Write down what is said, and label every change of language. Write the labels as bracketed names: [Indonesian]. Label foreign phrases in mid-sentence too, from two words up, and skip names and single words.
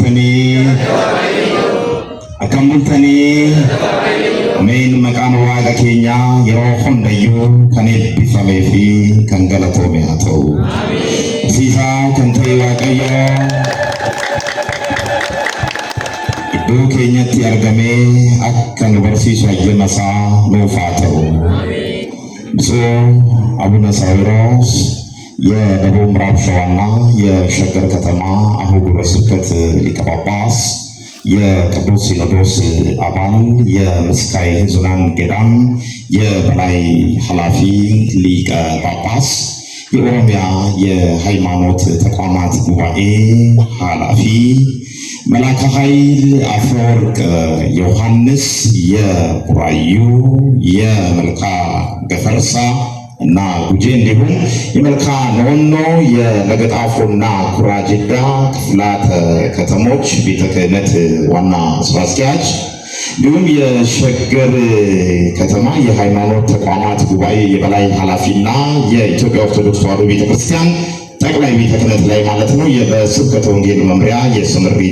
[Oromo] bultanii ameen maqaan waaqa keenyaa yeroo hundayyuu kan eebbifamee fi kan galatoome haa ta'u siisaa kan ta'e waaqayyo iddoo keenyatti argamee akka nu barsiisu ayyama isaa nuuf haa ta'u. [Amharic] ብፁዕ አቡነ ሳዊሮስ የደቡብ ምዕራብ ሸዋና የሸገር ከተማ አህጉረ ስብከት ሊቀ ጳጳስ የቅዱስ ሲኖዶስ አባል የምስካየ ኅዙናን ገዳም የበላይ ኃላፊ ሊቀ ጳጳስ የኦሮሚያ የሃይማኖት ተቋማት ጉባኤ ኃላፊ መላከ ኃይል አፈወርቅ ዮሐንስ የቡራዩ የመልካ ገፈርሳ እና ጉጄ እንዲሁም የመልካ ኖኖ የለገጣፎና ኩራ ጅዳ ክፍላተ ከተሞች ቤተ ክህነት ዋና ስራ አስኪያጅ እንዲሁም የሸገር ከተማ የሃይማኖት ተቋማት ጉባኤ የበላይ ኃላፊና የኢትዮጵያ ኦርቶዶክስ ተዋሕዶ ቤተክርስቲያን ጠቅላይ ቤተ ክህነት ላይ ማለት ነው የስብከተ ወንጌል መምሪያ የስምሪት